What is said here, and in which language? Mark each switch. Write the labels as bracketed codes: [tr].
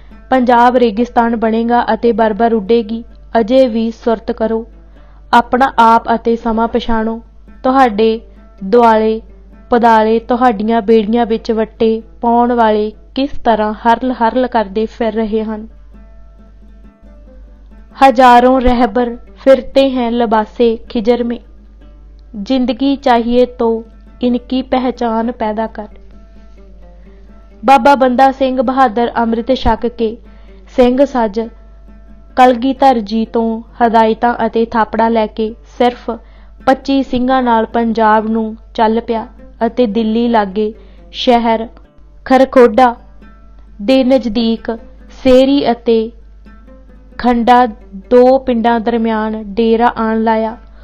[pa] ਪੰਜਾਬ ਰੇਗਿਸਤਾਨ ਬਣੇਗਾ ਅਤੇ ਬਰਬਰ ਉੱਡੇਗੀ। ਅਜੇ ਵੀ ਸੁਰਤ ਕਰੋ, ਆਪਣਾ ਆਪ ਅਤੇ ਸਮਾਂ ਪਛਾਣੋ। ਤੁਹਾਡੇ ਦੁਆਲੇ ਪਦਾਲੇ ਤੁਹਾਡੀਆਂ ਬੇੜੀਆਂ ਵਿੱਚ ਵੱਟੇ ਪਾਉਣ ਵਾਲੇ ਕਿਸ ਤਰ੍ਹਾਂ ਹਰਲ-ਹਰਲ ਕਰਦੇ ਫਿਰ ਰਹੇ ਹਨ। [hi] हजारों रहबर फिरते हैं लबासे खिजर में, जिंदगी चाहिए तो इनकी पहचान पैदा कर। [pa] बाबा बंदा सिंह बहादुर अमृत छक के ਸਿੰਘ ਸੱਜ ਕਲਗੀਧਰ ਜੀ ਤੋਂ ਹਦਾਇਤਾਂ ਅਤੇ ਥਾਪੜਾ ਲੈ ਕੇ ਸਿਰਫ 25 ਸਿੰਘਾਂ ਨਾਲ ਪੰਜਾਬ ਨੂੰ ਚੱਲ ਪਿਆ ਅਤੇ ਦਿੱਲੀ ਲਾਗੇ ਸ਼ਹਿਰ ਖਰਖੋਡਾ ਦੇ ਨਜ਼ਦੀਕ ਸੇਰੀ ਅਤੇ ਖੰਡਾ 2 ਪਿੰਡਾਂ ਦਰਮਿਆਨ ਡੇਰਾ ਆਣ ਲਾਇਆ।